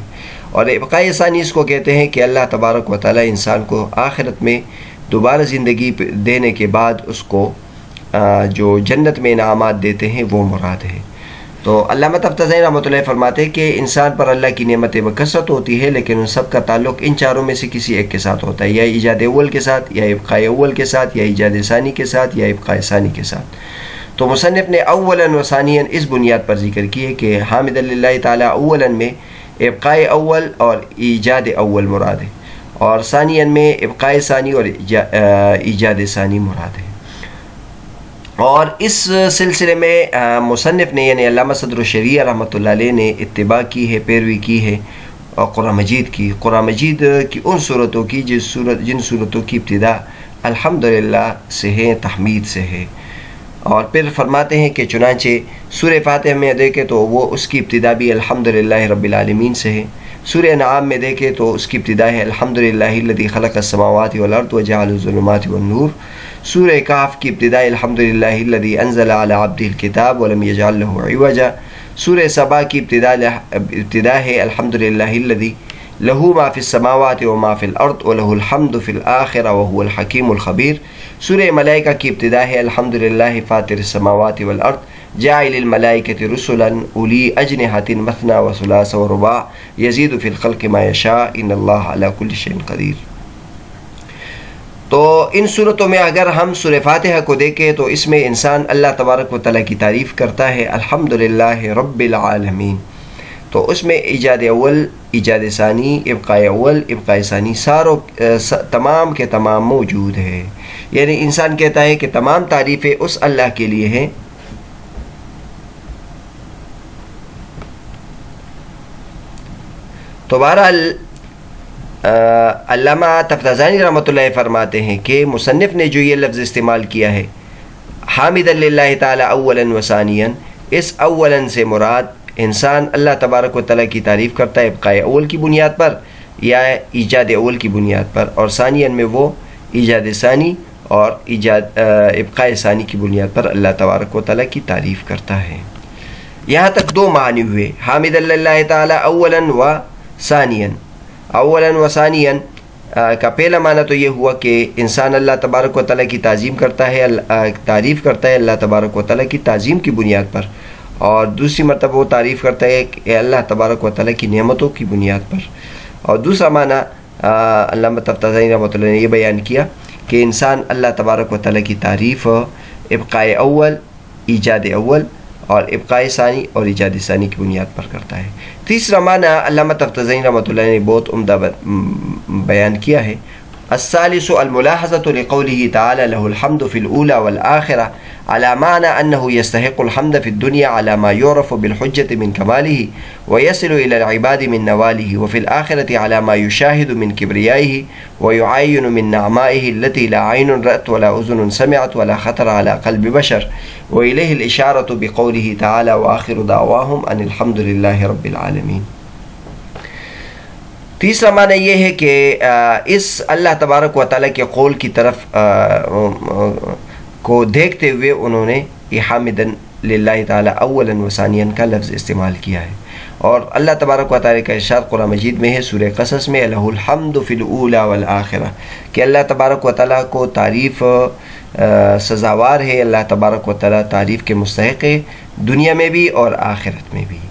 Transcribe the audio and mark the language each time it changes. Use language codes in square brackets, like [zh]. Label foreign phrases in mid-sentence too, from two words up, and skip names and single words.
[ur] اور ابقائے ثانی اس کو کہتے ہیں کہ اللہ تبارک و تعالیٰ انسان کو آخرت میں دوبارہ زندگی دینے کے بعد اس کو جو جنت میں انعامات دیتے ہیں وہ مراد ہے۔ تو علامہ تفتزانی رحمۃ اللہ فرماتے ہیں کہ انسان پر اللہ کی نعمتیں بکثرت ہوتی ہے، لیکن ان سب کا تعلق ان چاروں میں سے کسی ایک کے ساتھ ہوتا ہے، یا ایجاد اول کے ساتھ، یا ابقائے اول کے ساتھ، یا ایجاد ثانی کے ساتھ، یا ابقائے ثانی کے ساتھ۔ تو مصنف نے اولا و ثانیا اس بنیاد پر ذکر کی ہے کہ [ar] حامد للہ تعالیٰ اولا [ur] میں ابقائے اول اور ایجاد اول مراد ہے، اور ثانیا میں ابقائے ثانی اور ایجاد ثانی مراد ہے۔ اور اس سلسلے میں مصنف نے یعنی علامہ صدر الشریعہ رحمۃ اللہ علیہ نے اتباع کی ہے، پیروی کی ہے اور قرآن مجید کی ان صورتوں کی جن صورتوں کی ابتدا الحمدللہ سے ہے، تحمید سے ہے۔ اور پھر فرماتے ہیں کہ چنانچہ سورہ فاتحہ میں دیکھیں تو وہ اس کی ابتدا بھی [ar] الحمدللہ رب العالمین [ur] سے ہے، سورہ انعام میں دیکھیں تو اس کی ابتدا ہے [ar] الحمدللہ الذی خلق السماوات والارض وجعل الظلمات والنور، [ur] سورہ کہف کی ابتدا [ar] الحمدللہ الذی انزل علی عبدہ الکتاب ولم یجعل لہ عوجا، [ur] سورہ سبا کی ابتدا ہے [ar] الحمدللہ الذی لہ ما فی السماوات وما فی الارض ولہ الحمد فی الآخرہ وہو الحکیم الخبیر، [ur] سورہ ملائکہ کی ابتدا ہے [ar] الحمدللہ فاطر السماوات والارض جاعل الملائکۃ رسلا اولی اجنحۃ مثنی وثلاث ورباع یزید فی الخلق ما یشاء ان اللہ علی کل شیء قدیر۔ [ur] تو ان صورتوں میں اگر ہم سورہ فاتحہ کو دیکھیں تو اس میں انسان اللہ تبارک و تعالیٰ کی تعریف کرتا ہے [ar] الحمدللہ رب العالمین، [ur] تو اس میں ایجاد اول، ایجاد ثانی، ابقائے اول، ابقائے ثانی تمام کے تمام موجود ہے، یعنی انسان کہتا ہے کہ تمام تعریفیں اس اللہ کے لیے ہیں۔ تو بہرحال علامہ تفتزانی رحمۃ اللہ فرماتے ہیں کہ مصنف نے جو یہ لفظ استعمال کیا [ar] ہے حامد للہ تعالیٰ اولا و ثانیا، [ur] اس اولا سے مراد انسان اللہ تبارک و تعالیٰ کی تعریف کرتا ہے ابقائے اول کی بنیاد پر یا ایجاد اول کی بنیاد پر، اور ثانیا میں وہ ایجاد ثانی اور ابقائے ثانی کی بنیاد پر اللہ تبارک و تعالیٰ کی تعریف کرتا ہے۔ یہاں تک 2 معنی ہوئے، [ar] حامد للہ تعالیٰ اولا و ثانیا۔ [ur] اولا و ثانیا کا پہلا معنی تو یہ ہوا کہ انسان اللہ تبارک و تعالیٰ کی تعظیم کرتا ہے، تعریف کرتا ہے اللہ تبارک و تعالیٰ کی تعظیم کی بنیاد پر، اور دوسری مرتبہ وہ تعریف کرتا ہے کہ اللہ تبارک و تعالیٰ کی نعمتوں کی بنیاد پر۔ اور دوسرا معنی علامہ تفتزانی رحمۃ اللہ نے یہ بیان کیا کہ انسان اللہ تبارک و تعالیٰ کی تعریف ابقائے اول، ایجاد اول اور ابقاء ثانی اور ایجاد ثانی کی بنیاد پر کرتا ہے۔ تیسرا معنی علامہ تفتزانی رحمۃ اللہ نے بہت عمدہ بیان کیا ہے۔ [ar] الثالث الملاحظة لقوله تعالى له الحمد في الأولى والآخرة على معنى أنه يستحق الحمد في الدنيا على ما يعرف بالحجة من كماله ويصل إلى العباد من نواله، وفي الآخرة على ما يشاهد من كبريائه ويعاين من نعمائه التي لا عين رأت ولا أذن سمعت ولا خطر على قلب بشر، وإليه الإشارة بقوله تعالى وآخر دعواهم أن الحمد لله رب العالمين۔ [ur] تیسرا معنی یہ ہے کہ اس اللہ تبارک و تعالیٰ کے قول کی طرف کو دیکھتے ہوئے انہوں نے یہ [ar] حامدن للہ تعالیٰ اولا و ثانیا [ur] کا لفظ استعمال کیا ہے، اور اللہ تبارک و تعالیٰ کا ارشاد قرآن مجید میں ہے سورہ قصص میں [ar] لہ الحمد فی الاولی والآخرہ، [ur] کہ اللہ تبارک و تعالیٰ کو تعریف سزاوار ہے، اللہ تبارک و تعالیٰ تعریف کے مستحق ہے دنیا میں بھی اور آخرت میں بھی۔